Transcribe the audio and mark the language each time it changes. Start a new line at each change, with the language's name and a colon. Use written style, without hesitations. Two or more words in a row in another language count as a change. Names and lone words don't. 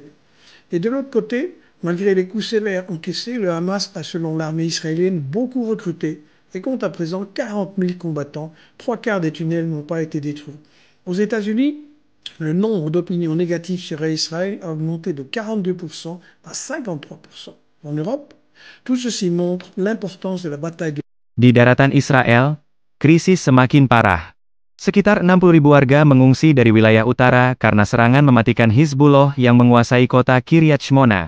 French: Et de l'autre côté, malgré les coups sévères encaissés, le Hamas a, selon l'armée israélienne, beaucoup recruté et compte à présent 40 000 combattants. 3/4 des tunnels n'ont pas été détruits. Aux États-Unis, le nombre d'opinions négatives sur Israël a augmenté de 42% à 53%. En Europe, tout ceci montre l'importance de la bataille de...
Indonesian: Di daratan Israel, krisis semakin parah. Sekitar 60.000 warga mengungsi dari wilayah utara karena serangan mematikan Hizbullah yang menguasai kota Kiryat Shmona.